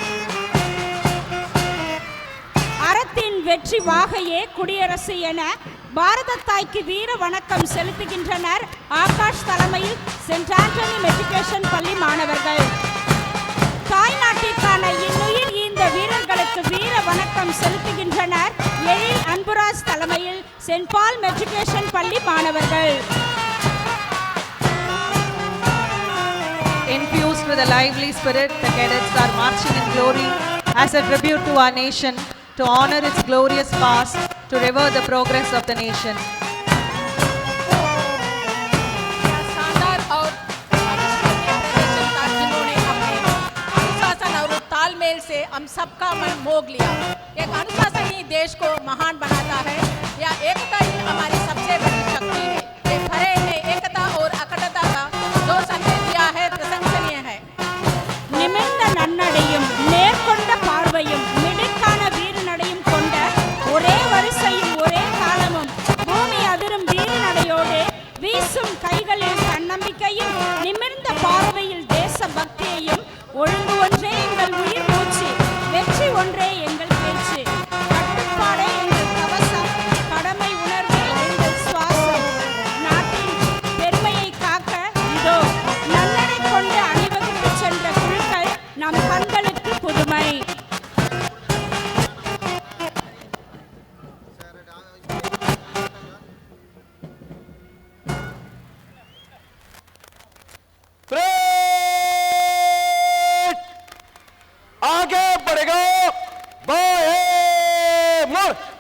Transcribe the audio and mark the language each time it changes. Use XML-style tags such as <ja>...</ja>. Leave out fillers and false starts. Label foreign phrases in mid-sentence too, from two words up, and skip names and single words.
<ta>அறத்தின் வெற்றி வாகையே குடியரசு என பாரத தாய்க்கு வீர வணக்கம் செலுத்துகின்றனர் ஆகாஷ் தலைமையில் சென்ட் ஆண்டனி மெட்ரிகுலேஷன் பள்ளி மாணவர்கள். தாய்நாட்டிற்கான இன்னுயிர் ஈந்த வீரர்களுக்கு வீர வணக்கம் செலுத்துகின்றனர் எழில் அன்புராஜ் தலைமையில் சென்ட் பால் மெட்ரிகுலேஷன் பள்ளி மாணவர்கள்.</ta> <en>with a lively spirit, the cadets are marching in glory as a tribute to our nation, to honor its glorious past, to revere the progress of the nation.</en> <hi>शानदार और अविश्वसनीय प्रदर्शन का जिन्होंने अपने अनुशासन और तालमेल से हम सबका मन मोह लिया। एक अनुशासन ही देश को महान बनाता है, या एकता ही हमारी सबसे बड़ी शक्ति है। ये परेड ने एकता और अखंडता का जो संदेश दिया है, प्रशंसनीय है।</hi> <ta>நிமிர்ந்த நன்னடையும் நேர்கொண்ட பார்வையும் மிடுக்கான வீறு நடையும் கொண்ட ஒரே வரிசையும் ஒரே காலமும் பூமி அதிரும் வீறு நடையோடு வீசும் கைகளில் தன்னம்பிக்கையும் நிமிர்ந்த பார்வையில் தேச பக்தியையும் ஒழுங்கு ஒன்றே எங்கள் உயிர் மூச்சு வெற்றி ஒன்றே எங்கள் பேச்சு கட்டுப்பாடே எங்கள் கவசம் கடமை உணர்வே எங்கள் சுவாசம் நாட்டின் பெருமையை காக்க இதோ நல்லடை கொண்டு அணிவகுத்து சென்ற குழுக்கள் நம் கண்களுக்கு புதுமை.</ta> <hi>परेड आगे बढ़ेगा, बाएं मुड़।</hi>